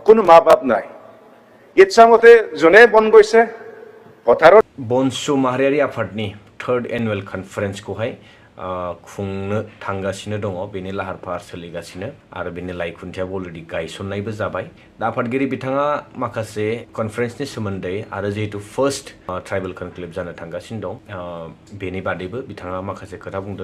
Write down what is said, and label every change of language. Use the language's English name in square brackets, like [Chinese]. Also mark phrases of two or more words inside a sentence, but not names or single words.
[Assamese] কোনো মা বাপ নাই ইচ্ছামতে যোনে বন গৈছে পথাৰত [Bodo] BoNSU माहारियारि आफादनि 3rd एनुवेल कनफारेन्सखौहाय खुंनो थांगासिनो दङ बेनि लाहार फाहार सोलिगासिनो आरो बेनि लाइखुन्थियाबो अलरेडि गायसननायबो जाबाय दा आफादगिरि बिथाङा माखासे कनफारेन्सनि सोमोन्दै आरो जिहेतु [English] First Tribal Conclave [Bodo] जानो थांगासिनो दं बेनि बादैबो बिथाङा माखासे खोथा बुंदों